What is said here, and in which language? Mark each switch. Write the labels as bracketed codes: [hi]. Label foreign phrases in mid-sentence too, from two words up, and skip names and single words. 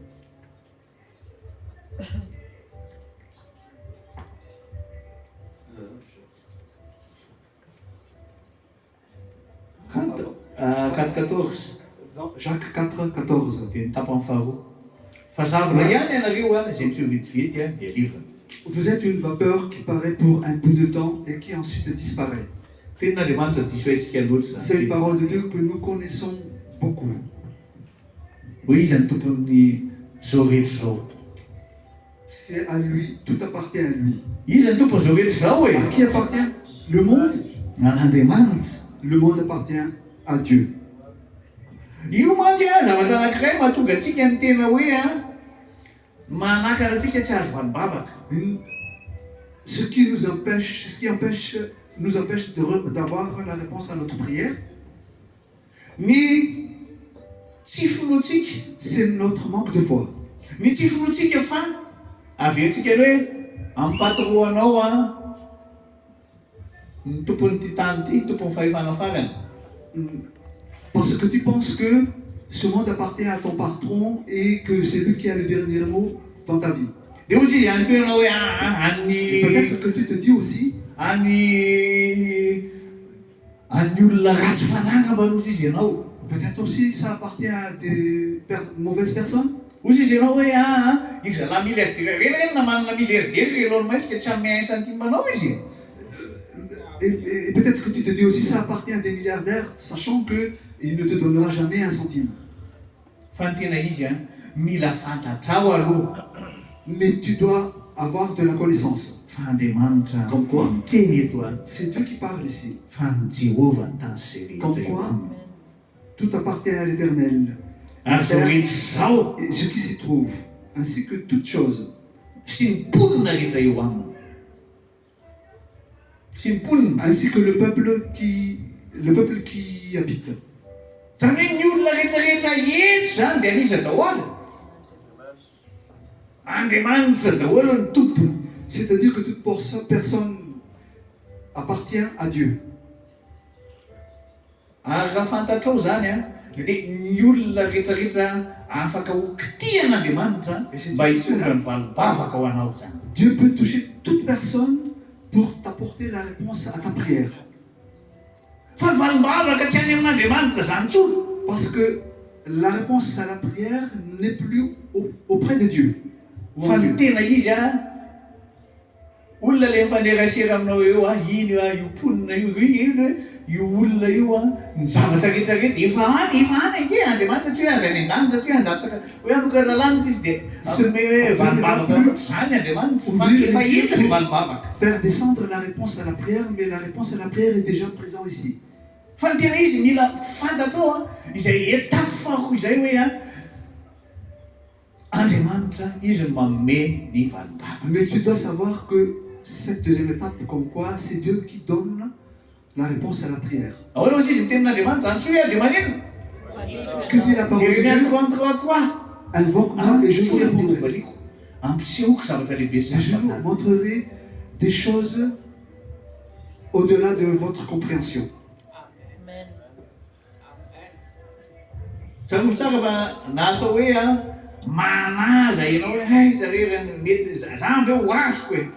[fr] Quatre 14. dans Jacques 4, 14. [mg] Dia ny tapany faharoa, fa zavona ihany ianareo izay miseho vetivety dia levo. [fr] Vous êtes une vapeur qui paraît pour un peu de temps et qui ensuite disparaît. [mg] Tenin'Andriamanitra diso antsika loatra [fr] C'est une [mg] zany. [fr] parole de Dieu que nous connaissons beaucoup. [mg] Ho izy ny tompon'ny zao rehetra zao. [fr] C'est à lui, tout appartient à lui. [mg] Izy ny tompony zao rehetra zao [fr] À qui appartient le monde? [mg] an'Andriamanitra. [fr] Le monde appartient à Dieu. [mg] Io mantsy zavatra anankiray mahatonga antsika ny tena hoe manakana antsika tsy azo valibavaka. [fr] Ce qui nous empêche d'avoir la réponse à notre prière, [mg] Ny tsy finoantsika, [fr] c'est notre manque de foi. [mg] ny tsy finoantsika fa averintsika ny hoe ampatoroanao ny tompon'ny ty tany ty, tompon'ny fahefana farany. [fr] Parce que tu penses que ce monde appartient à ton patron et que c'est lui qui a le dernier mot dans ta vie. [mg] Dia ozy izy ihany koa ianao hoe [fr] Et peut-être que tu te dis aussi, [mg] any olona ratsy fananga mba ozy izy ianao. [fr] peut-être aussi ça appartient à des mauvaises personnes. [mg] Ozy izy ianao hoe io zalahy milliardaire reny na manana milliardaire Elon Musk tsy amin'ny 1 centime manao izy. [fr] Et peut-être que tu te dis aussi ça appartient à des milliardaires, sachant qu'il ne te donnera jamais un centime. [mg] Fa ny tena izy mila fantatrao aloha [fr] Mais tu dois avoir de la connaissance. [mg] fa Andriamanitra [fr] Comme quoi? [mg] miteny eto [fr] C'est Dieu qui parle ici. [mg] fa ny Jehova ny tany sy [fr] Comme [mg] rehetra eo [fr] quoi? [mg] aminy. [fr] Tout appartient à l'Éternel. [mg] Ary zao rehetra zao [fr] Et ce qui s'y trouve, ainsi que toutes choses. [mg] sy ny mponina rehetra eo aminy. Sy ny mponina. [fr] Ainsi que le peuple qui habite. [mg] Zany hoe ny olona rehetrarehetra eto zany dia anisa daholo. Andriamanitra daholo ny tompony. [fr] C'est-à-dire que toute personne appartient à Dieu. [mg] Ary raha fantatrao zany dia ny olona rehetrarehetra afaka ho kitihan'Andriamanitra mba hitondra ny valibavaka ho anao zany. [fr] Dieu peut toucher toute personne pour t'apporter la réponse à ta prière. [mg] Fa ny valim-bavaka tsy any amin'Andriamanitra zany tsolo. [fr] Parce que la réponse à la prière n'est plus auprès de Dieu. Ou en [mg] Fa ny [fr] Dieu. [mg] tena izy olona le mifanerasera aminao eo iny io mponina io olona io ny zavatra rehetrarehetra efa any ange Andriamanitra tsy hoe avy any an-danitra tsy hoe andatsaka hoe anokana lanitra izy dia asome hoe valim-bavaka tsy zany Andriamanitra fa efa enta le valim-bavaka. [fr] Faire descendre la réponse à la prière, mais la réponse à la prière est déjà présente ici. [mg] Fa ny tena izy mila fantatrao izay étape fako izay hoe Andriamanitra izy manome ny valim-bavaka. [fr] Mais tu dois savoir que cette deuxième étape, comme quoi, c'est Dieu qui donne la réponse à la prière. [mg] Ahoana izy ny tenin'Andriamanitra any tsy hoe dia manino. [fr] Que dit la parole de Jérémie Dieu? 33:3. Invoque-moi et je vous [mg] Tsy [fr] répondrai. [mg] valiko. Ampisehoako zavatra lehibe [fr] Et je vous [mg] sasany. [fr] montrerai des choses au-delà de votre compréhension. [mg] Tsarovy tsara fa natao hoe manaza ianao hoe hay zareo mety zany ve ho azoko e.